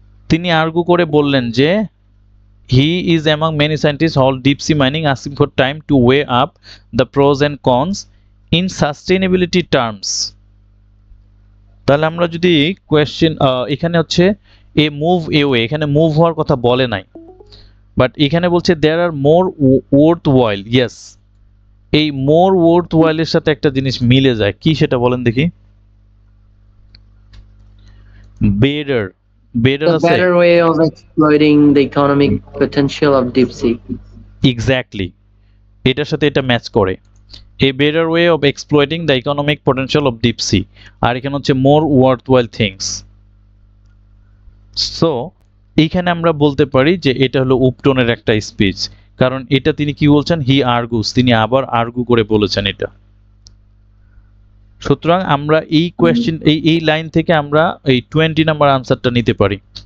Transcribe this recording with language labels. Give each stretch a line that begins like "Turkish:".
Bangla: তিনি আর্গু করে বললেন যে
English: he is among many scientists hold deep sea mining asking for time to weigh up the pros and cons in sustainability terms.
Bangla: তাহলে আমরা যদি question এখানে হচ্ছে এ মুভ এওয়ে, এখানে মুভ হওয়ার কথা বলে নাই, বাট এখানে বলছে
English: there are more worthwhile.
Bangla: yes, এই
English: more worthwhile
Bangla: এর সাথে একটা জিনিস মিলে যায়, কি সেটা বলেন দেখি?
English: better A
Bangla: আছে
English: better way of exploiting the economic potential of deep sea.
Bangla: Exactly, এটার সাথে এটা ম্যাচ করে।
English: A better way of exploiting the economic potential of deep sea,
Bangla: আর এখানে হচ্ছে
English: more worthwhile things.
Bangla: সো এইখানে আমরা বলতে পারি যে এটা হলো উপটনের একটা স্পিচ, কারণ এটা তিনি কি বলছেন,
English: he argues,
Bangla: তিনি আবার আর্গু করে বলেছেন এটা। সুতরাং আমরা এই কোয়েশ্চেন এই লাইন থেকে আমরা এই 20 নাম্বার আনসারটা নিতে পারি।